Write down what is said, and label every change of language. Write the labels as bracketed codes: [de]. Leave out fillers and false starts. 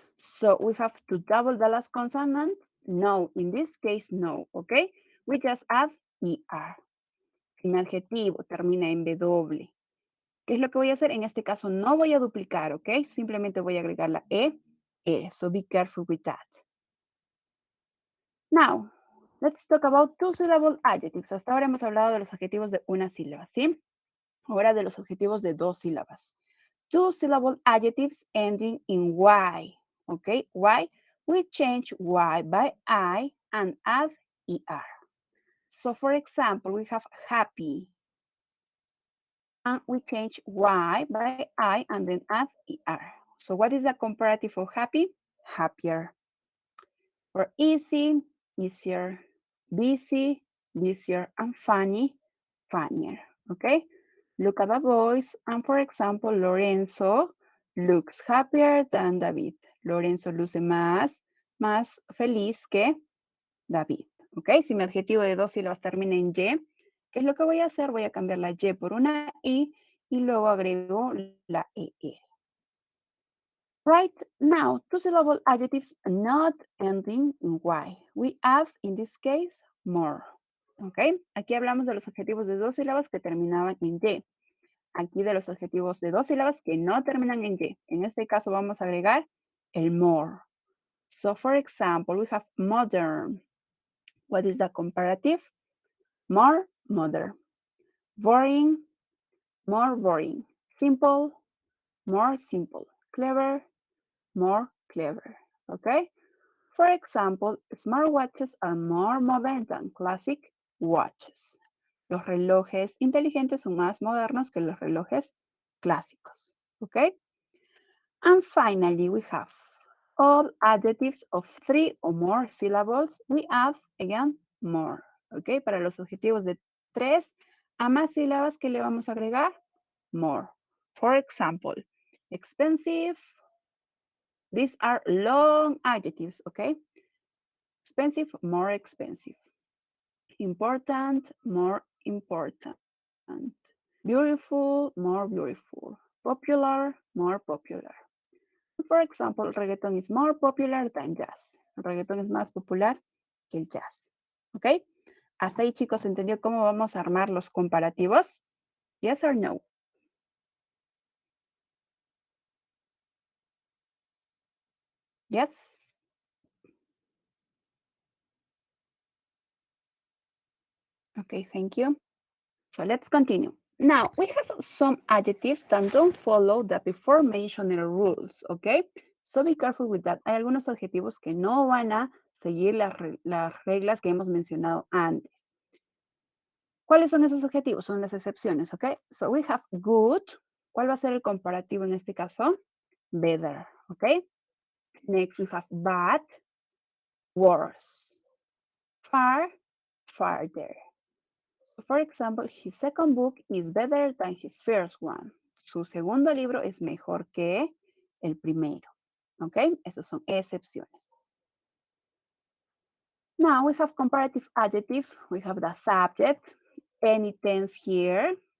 [en] So we have to double the last consonant. No, in this case, no, okay? We just add ER. [es] Si mi adjetivo termina en W, ¿qué es lo que voy a hacer? En este caso no voy a duplicar, ¿ok? Simplemente voy a agregar la E. [en] So be careful with that. Now, let's talk about two-syllable adjectives. [es] Hasta ahora hemos hablado de los adjetivos de una sílaba, ¿sí? Ahora de los adjetivos de dos sílabas. [en] Two-syllable adjectives ending in Y, ¿ok? Y, we change Y by I and add ER. So, for example, we have happy, and we change Y by I and then add ER. So what is the comparative of happy? Happier. Or easy, easier. Busy, busier. And funny, funnier. Okay? Look at the boys. And for example, Lorenzo looks happier than David. [es] Lorenzo luce más feliz que David. ¿Ok? Si mi adjetivo de dos sílabas termina en Y, ¿qué es lo que voy a hacer? Voy a cambiar la Y por una I y luego agrego la EE. [en] Right now, two-syllable adjectives not ending in Y. We add, in this case, more. ¿Ok? [es] Aquí hablamos de los adjetivos de dos sílabas que terminaban en Y. Aquí de los adjetivos de dos sílabas que no terminan en Y. En este caso vamos a agregar el more. [en] So, for example, we have modern. What is the comparative? More, modern. Boring, more boring. Simple, more simple. Clever, more clever. Okay? For example, smartwatches are more modern than classic watches. [es] Los relojes inteligentes son más modernos que los relojes clásicos. Okay? [en] And finally, we have all adjectives of three or more syllables. We add, again, more. Okay? [es] Para los adjetivos de tres a más sílabas, ¿qué le vamos a agregar? [en] More. For example, expensive. These are long adjectives, okay? Expensive, more expensive. Important, more important. Beautiful, more beautiful. Popular, more popular. For example, reggaeton is more popular than jazz. [es] El reggaeton es más popular que el jazz. ¿Ok? Hasta ahí, chicos, ¿entendió cómo vamos a armar los comparativos? [en] Yes or no? Yes? Okay, thank you. So let's continue. Now, we have some adjectives that don't follow the before mentioned rules, okay? So be careful with that. [es] Hay algunos adjetivos que no van a seguir las reglas que hemos mencionado antes. ¿Cuáles son esos adjetivos? Son las excepciones, ¿ok? [en] So we have good. [es] ¿Cuál va a ser el comparativo en este caso? [en] Better, ¿ok? Next we have bad, worse. Far, farther. So for example, his second book is better than his first one. [es] Su segundo libro es mejor que el primero, ¿ok? Esas son excepciones. [en] Now we have comparative adjectives. We have the subject, any tense here.